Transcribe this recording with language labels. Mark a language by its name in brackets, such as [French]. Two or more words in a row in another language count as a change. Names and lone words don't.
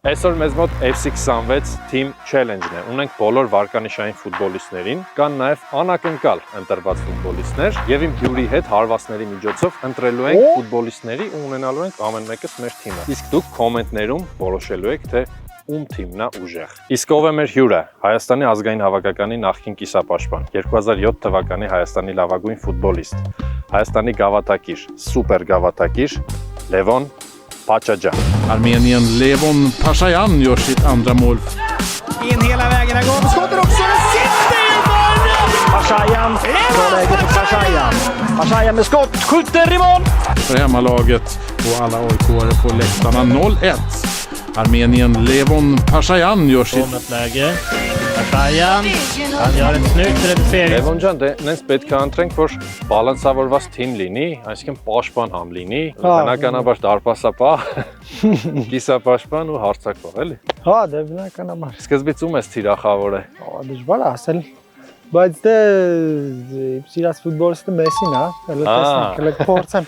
[Armenian] Այսօր մեզ մոտ FC26 Team Challenge-ն է։ Ունենք բոլոր վարկանիշային ֆուտբոլիստներին, կան նաև անակնկալ ընտրված ֆուտբոլիստներ, եւ իմ հյուրի հետ հարվածների միջոցով ընտրելու ենք ֆուտբոլիստների ու ունենալու ենք ամեն մեկս մեր թիմը։ Իսկ դուք կոմենտներում որոշելու եք, թե ում թիմն է ուժեղ։ Իսկ ով է մեր հյուրը։ Հայաստանի ազգային հավաքականի նախկին կիսապաշտպան, 2007 թվականի Հայաստանի լավագույն ֆուտբոլիստ, Հայաստանի գավաթակիր, սուպեր գավաթակիր Levon Pachajan. [Swedish] Armenien Levon Pachajan gör sitt andra mål. In hela vägen, går på skottet också, det sitter i bollen! Pachajan, bra läge för Pachajan. Pachajan med skott, skjuter i mål! För hemmalaget och alla AIK-are på läktarna 0-1. Armenien Levon Pachajan gör sitt... Kom ett läge, Pachajan, han gör ett snyggt reducering. [Armenian] Levon ջան, դե նենց պետք է ընտրենք, որ բալանսավորված թիմ լինի, այսինքն պաշտպան համ լինի, բնականաբար դարպասապահ, կիսապաշտպան ու հարձակվող, էլի։ Հա, դե բնականաբար։ Սկզբից ում ես թիրախավորը։ Դժվար է ասել, բայց դե սիրած ֆուտբոլիստը Մեսին է, հələ տեսնենք,